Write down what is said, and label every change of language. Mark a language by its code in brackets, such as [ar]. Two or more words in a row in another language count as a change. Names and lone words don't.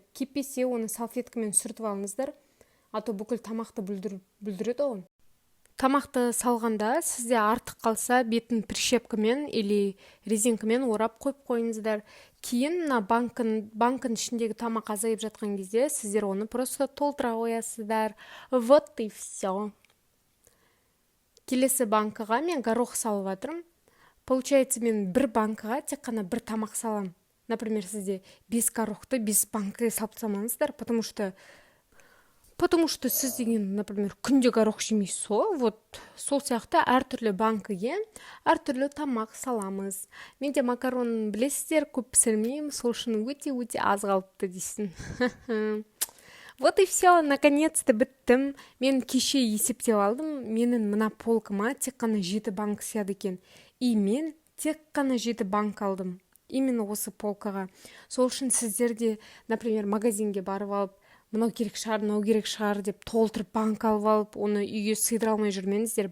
[kk] Кеппесе, оны салфеткамен сүртіп алыңыздар. [ru] А то [kk] бүкіл тамақты бүлдіреді ғой. Тамақты салғанда сізде артық қалса бетін прищепкамен или резинкамен орап қойып қойыңыздар. Кейін мына банкын ішіндегі тамақ азайып жатқан кезде сіздер оны просто толтыра қоясыздар. [ru] Вот и все. [kk] Келесі банкаға мен горох салып жатырмын. Получается, мен бір банкаға тек қана бір тамақ салам. Например, сізде 5 горохты 5 банкаға салып салмаңыздар, [ru] потому что [kk] сіз деген, например, күнде горох жемейсіз, вот сол сияқты әртүрлі банкіге әртүрлі тамақ саламыз. Менде макарон білесіздер, көп пісірмеймін, сол үшін өте аз қалыпты дейсің. [ru] Вот и все, наконец-то біттім. [kk] Мен кеше есептеп алдым, менің мына полкама тек қана 7 банк сияды екен. И мен тек қана 7 банк алдым. Именно осы полкаға. Сол үшін сіздерде, например, магазинге барып алып, мынау керек шығар деп толтырып банк алып алып, оны үйге сыйдыра алмай жүрмеңіздер.